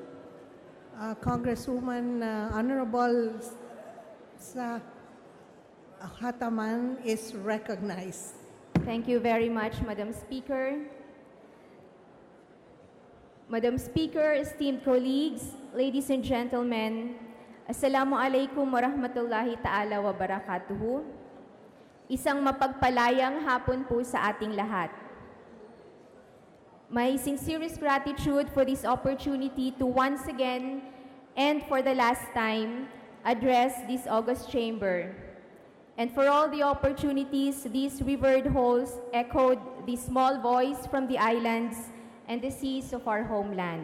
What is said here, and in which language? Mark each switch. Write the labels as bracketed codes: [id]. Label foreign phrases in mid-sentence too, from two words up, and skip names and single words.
[en] Congresswoman Honorable Hataman is recognized. Thank you very much, Madam Speaker. Madam Speaker, esteemed colleagues, ladies and gentlemen, [ar] السلام عليكم ورحمة الله تعالى وبركاته. [tl] Isang mapagpalayang hapon po sa ating lahat. [en] My sincerest gratitude for this opportunity to once again and for the last time address this august chamber. And for all the opportunities these revered halls echoed the small voice from the islands and the seas of our homeland.